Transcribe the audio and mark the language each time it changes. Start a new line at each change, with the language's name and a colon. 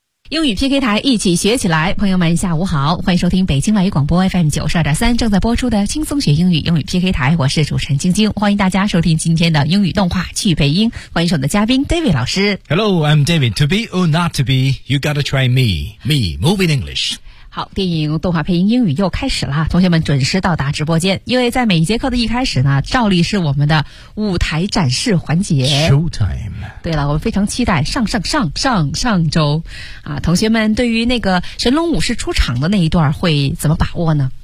Chinese: 英语 PK 台一起学起来，朋友们下午好，欢迎收听北京外语广播 FM 92.3正在播出的轻松学英语，英语 PK 台，我是主持人晶晶，欢迎大家收听今天的英语动画去北京，欢迎我们的嘉宾 David 老师。
English: Hello, I'm David. To be or not to be, you gotta try me. Me, moving English.
Chinese: 好，电影动画配音英语又开始了，同学们准时到达直播间，因为在每一节课的一开始呢，照例是我们的舞台展示环节
English: Showtime。
Chinese: 对了，我们非常期待上周啊，同学们对于那个神龙武士出场的那一段会怎么把握呢？